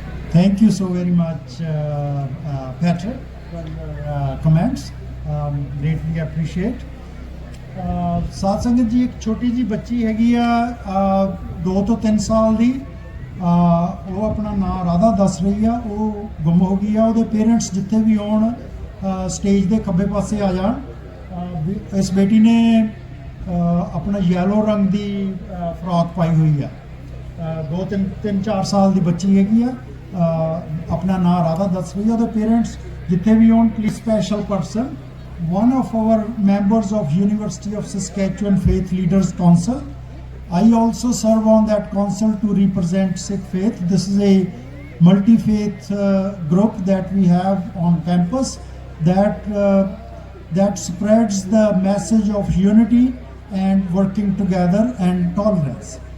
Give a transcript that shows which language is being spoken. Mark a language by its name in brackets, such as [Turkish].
[English] Thank you so very much, Patrick, for your comments. Greatly appreciate. [Punjabi] ਸਾਧ ਸੰਗਤ ਜੀ, ਇੱਕ ਛੋਟੀ ਜੀ ਬੱਚੀ ਹੈਗੀ ਆ 2 ਤੋਂ 3 ਸਾਲ ਦੀ, ਉਹ ਆਪਣਾ ਨਾਂ ਰਾਧਾ ਦੱਸ ਰਹੀ ਆ, ਉਹ ਗੁੰਮ ਹੋ ਗਈ ਆ। ਉਹਦੇ ਪੇਰੈਂਟਸ ਜਿੱਥੇ ਵੀ ਆਉਣ ਸਟੇਜ ਦੇ ਖੱਬੇ ਪਾਸੇ ਆ ਜਾਣ। ਇਸ ਬੇਟੀ ਨੇ ਆਪਣਾ ਯੈਲੋ ਰੰਗ ਦੀ ਫਰਾਕ ਪਾਈ ਹੋਈ ਆ, 2-3-4 ਸਾਲ ਦੀ ਬੱਚੀ ਹੈਗੀ ਆ, ਆਪਣਾ ਨਾਂ ਰਾਧਾ ਦੱਸ ਰਹੀ ਆ। ਉਹਦੇ ਪੇਰੈਂਟਸ ਜਿੱਥੇ ਵੀ ਆਉਣ, please special person, [English] one of our members of University of Saskatchewan Faith Leaders Council. I also serve on that council to represent Sikh faith. This is a multi-faith group that we have on campus that spreads the message of unity and working together and tolerance.